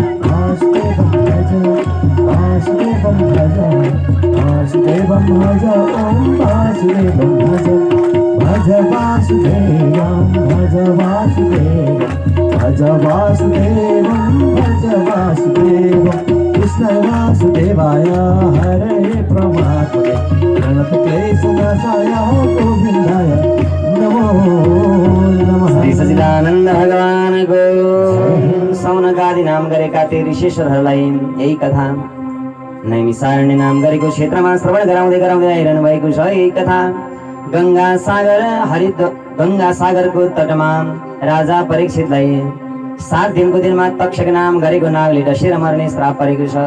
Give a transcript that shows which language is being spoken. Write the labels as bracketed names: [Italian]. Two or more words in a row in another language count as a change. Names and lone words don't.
[Sanskrit] वासुदेवं भज वासुदेवं भज ओम वासुदेवं भज भज वासुदेवं भज वासुदेवं भज वासुदेवं भज वासुदेवं। कृष्ण वासुदेवाय हरे परमात्मने प्रणतक्लेशनाशाय गोविन्दाय नमो नमः। [Nepali] श्री सच्चिदानन्द भगवान को सौनकादि नाम गरेका ते ऋषेश्वरहरूलाई यही कथा नैमिसारण्य नाम गरेको क्षेत्रमा श्रवण गराउँदै गराउँदै आइरहनु भएको छ। यही कथा गंगा सागरको तटमा राजा परीक्षितलाई 7 दिनको दिनमा तक्षक नाम गरेको नागले डसेर मर्ने श्राप परेको छ।